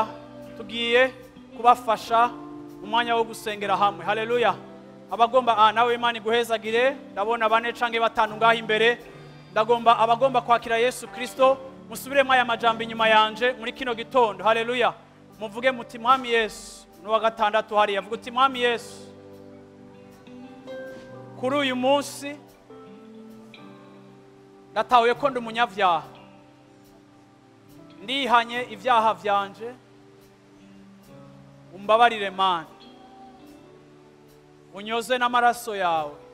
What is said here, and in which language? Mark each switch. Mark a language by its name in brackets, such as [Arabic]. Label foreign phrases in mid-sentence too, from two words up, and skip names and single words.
[Rundi] Tugiye kubafasha umwanya wo gusengera hamwe. Haleluya. Abagomba nawe Imana iguhezagire. Ndabona 4 canke 5 ngaha imbere. Ndagomba abagomba kwakira Yesu Kristo musubiremo aya majambo inyuma yanje muri kino gitondo. Haleluya. muvuge muti mwami Yesu. N'uwa gatandatu hariya avuga uti mwami Yesu, kuri uyu munsi ndatahuye ko ndi umunyabyaha, ndihanye ibyaha byanje, umbabarire Mana, unyoze n'amaraso yawe.